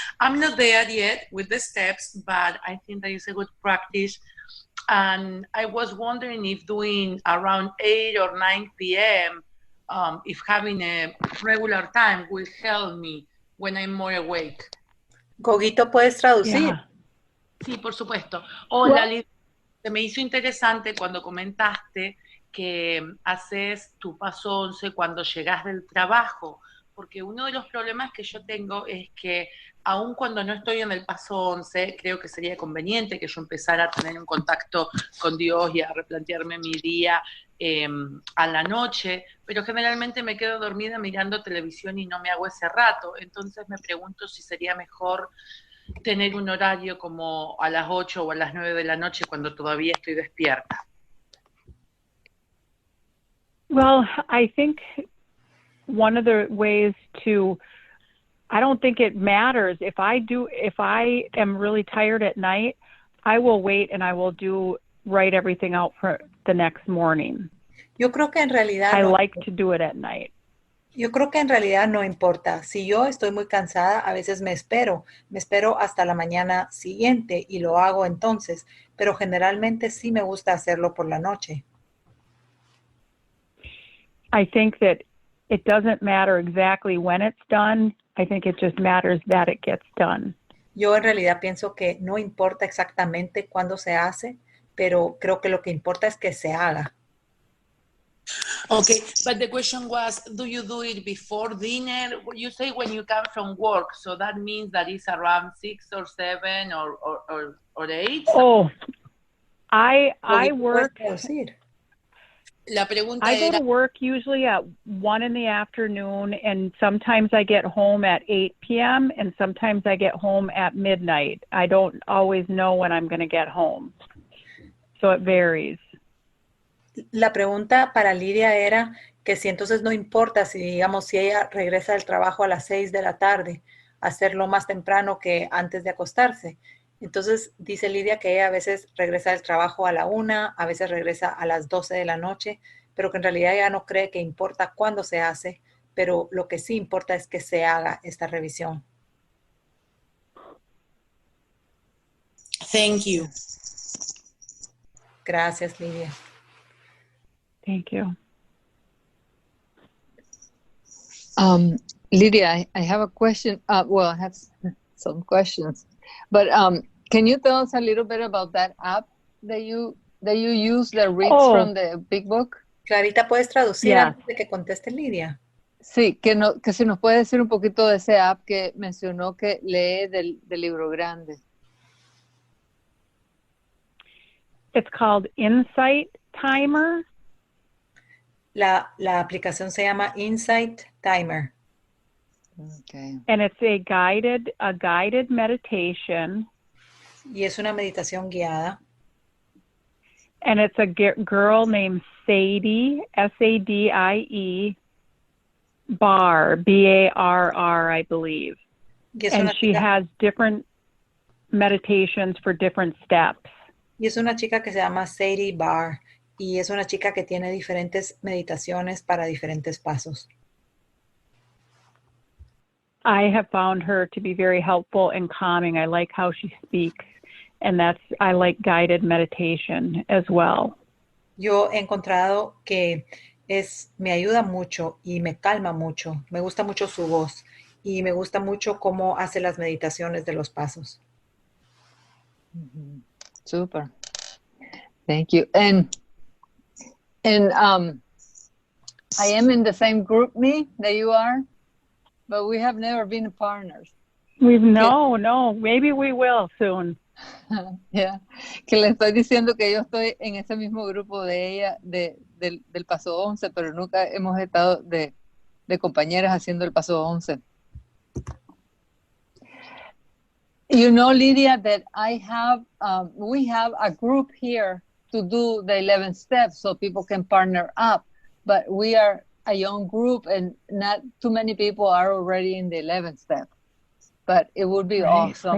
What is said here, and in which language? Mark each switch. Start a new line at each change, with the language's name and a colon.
English: I'm not there yet with the steps, but I think that is a good practice. And I was wondering if doing around 8 or 9 p.m., if having a regular time will help me when I'm more awake.
Spanish: Goguito, ¿puedes traducir?
English: Yeah.
Spanish: Sí, por supuesto. Hola, Lidia. Se me hizo interesante cuando comentaste que haces tu paso 11 cuando llegas del trabajo, porque uno de los problemas que yo tengo es que aun cuando no estoy en el paso 11, creo que sería conveniente que yo empezara a tener un contacto con Dios y a replantearme mi día a la noche, pero generalmente me quedo dormida mirando televisión y no me hago ese rato. Entonces me pregunto si sería mejor tener un horario como a las 8 o a las 9 de la noche cuando todavía estoy despierta.
English: Well, I think one of the ways I don't think it matters. If I am really tired at night, I will wait and I will write everything out for the next morning.
Spanish: Yo creo que en realidad
English: I like to do it at night.
Spanish: Yo creo que en realidad no importa. Si yo estoy muy cansada, a veces me espero hasta la mañana siguiente y lo hago entonces, pero generalmente sí me gusta hacerlo por la noche.
English: I think that it doesn't matter exactly when it's done. I think it just matters that it gets done.
Spanish: Yo en realidad pienso que no importa exactamente cuándo se hace, pero creo que lo que importa es que se haga.
English: Okay, but the question was, do you do it before dinner? You say when you come from work, so that means that it's around 6 or 7 or 8? Oh, I work.
Spanish: La pregunta
English: I go
Spanish: era,
English: to work usually at 1 in the afternoon, and sometimes I get home at 8 p.m. and sometimes I get home at midnight. I don't always know when I'm going to get home, so it varies.
Spanish: La pregunta para Lidia era que si entonces no importa si, digamos, si ella regresa del trabajo a las 6 de la tarde, hacerlo más temprano que antes de acostarse. Entonces dice Lidia que ella a veces regresa del trabajo a la 1, a veces regresa a las 12 de la noche, pero que en realidad ella no cree que importa cuándo se hace, pero lo que sí importa es que se haga esta revisión.
English: Thank you.
Spanish: Gracias, Lidia.
English: Thank you. Lydia, I have a question. Well, I have some questions, but can you tell us a little bit about that app that you use that reads from the big book?
Spanish: Clarita, ¿puedes traducir antes de que conteste Lidia? Sí, que si nos puede decir un poquito de ese app que mencionó que lee del libro grande.
English: It's called Insight Timer.
Spanish: La aplicación se llama Insight Timer.
English: Okay. And it's a guided meditation.
Spanish: Y es una meditación guiada.
English: And it's a girl named Sadie, Sadie, Barr, Barr, I believe. And she has different meditations for different steps.
Spanish: Y es una chica que se llama Sadie Barr. Y es una chica que tiene diferentes meditaciones para diferentes pasos.
English: I have found her to be very helpful and calming. I like how she speaks. And I like guided meditation as well.
Spanish: Yo he encontrado que me ayuda mucho y me calma mucho. Me gusta mucho su voz y me gusta mucho cómo hace las meditaciones de los pasos.
English: Mm-hmm. Super. Thank you. And I am in the same group that you are, but we have never been partners. No. Maybe we will soon. Yeah.
Spanish: Que le estoy diciendo que yo estoy en ese mismo grupo de ella, del paso 11, pero nunca hemos estado de compañeras haciendo el paso 11.
English: You know, Lydia, that we have a group here to do the 11 steps so people can partner up, but we are a young group and not too many people are already in the 11th step. But it would be awesome.